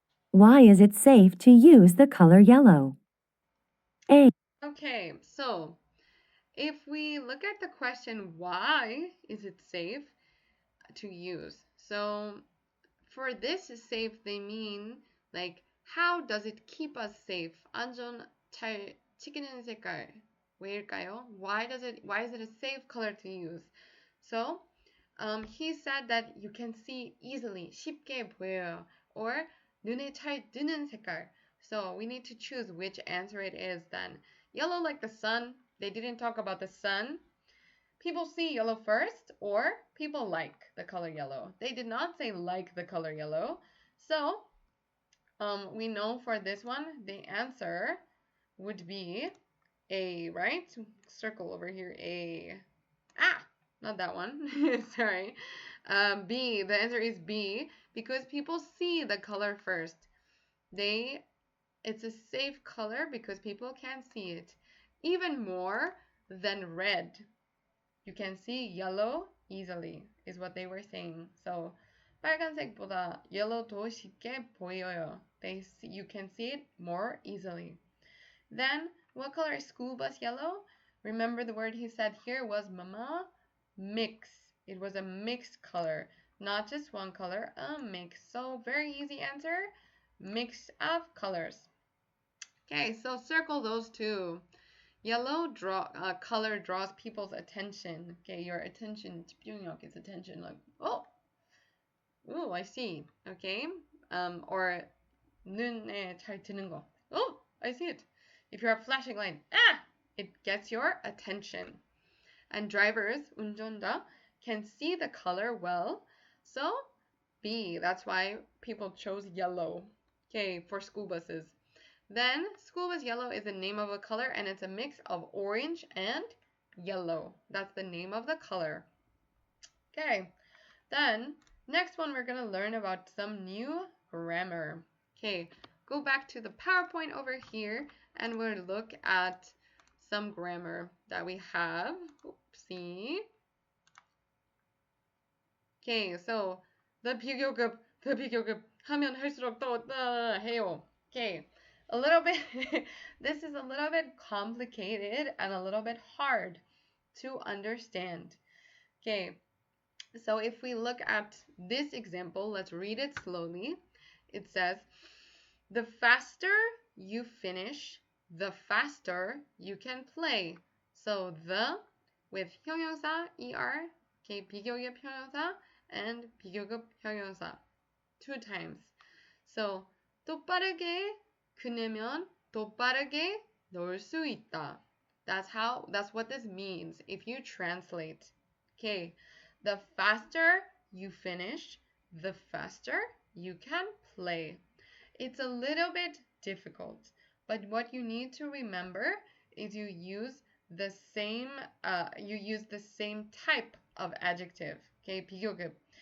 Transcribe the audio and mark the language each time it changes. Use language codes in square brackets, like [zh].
[en] Why is it safe to use the color yellow? A. Okay, so if we look at the question, why is it safe to use? So for this is safe, they mean like how does it keep us safe? [ko] 안전 잘 지키는 색깔 왜일까요? [en] Why is it a safe color to use? So he said that you can see easily [ko] 쉽게 보여요 [en] or [ko] 눈에 잘 드는 색깔. [en] So we need to choose which answer it is then. Yellow like the sun. They didn't talk about the sun. People see yellow first, or people like the color yellow. They did not say like the color yellow. So we know for this one, the answer would be A, right? Circle over here, A. Ah, not that one. Sorry. B, the answer is B, because people see the color first. It's a safe color because people can see it. Even more than red. You can see yellow easily, is what they were saying. [ko] So, 빨간색보다 yellow도 쉽게 보여요. [en] You can see it more easily. Then, what color is school bus yellow? Remember the word he said here was mama? Mix. It was a mixed color. Not just one color, a mix. So, very easy answer. Mix of colors. Okay, so circle those two. Yellow color draws people's attention. Okay, your attention, 집중력 is attention. Like, oh, I see. [ko] Okay, or 눈에 잘 드는 거. [en] Oh, I see it. If you're a flashing light, it gets your attention. And drivers, 운전자, can see the color well. So B, that's why people chose yellow. Okay, for school buses. Then, school bus yellow is the name of a color and it's a mix of orange and yellow. That's the name of the color. Okay, then next one we're going to learn about some new grammar. Okay, go back to the PowerPoint over here and we'll look at some grammar that we have. Oopsie. [ko] Okay, so the 비교급 하면 할수록 또 해요. [en] Okay, a little bit, this is a little bit complicated and a little bit hard to understand. Okay, so if we look at this example, let's read it slowly. It says, the faster you finish, the faster you can play. So the with 형용사 er, okay, 비교급 형용사 and 비교급 형용사 2 times. [ko] So 또 빠르게 그네면 또 빠르게 넣을 수 있다. [en] That's what this means if you translate. Okay, the faster you finish, the faster you can play. It's a little bit difficult, but what you need to remember is you use the same type of adjective. Okay, 비교급.